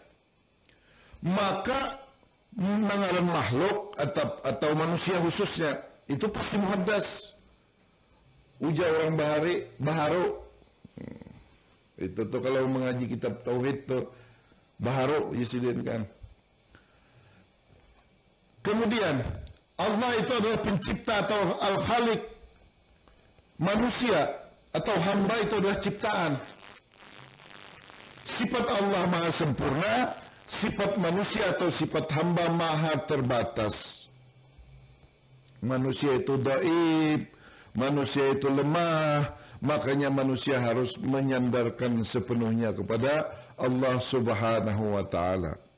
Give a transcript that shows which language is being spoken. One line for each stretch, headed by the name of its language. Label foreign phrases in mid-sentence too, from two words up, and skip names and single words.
Indonesian: Maka mengaran makhluk atau manusia khususnya itu pasti muhaddas.
Banjar: Ujar orang baharu. Itu tuh kalau mengaji kitab tauhid tuh baharu Yesidin kan.
Indonesian: Kemudian Allah itu adalah pencipta atau al-khaliq. Manusia atau hamba itu adalah ciptaan. Sifat Allah maha sempurna, sifat manusia atau sifat hamba maha terbatas. Manusia itu dhaif, manusia itu lemah, makanya manusia harus menyandarkan sepenuhnya kepada Allah
Arabic: Subhanahu wa Ta'ala.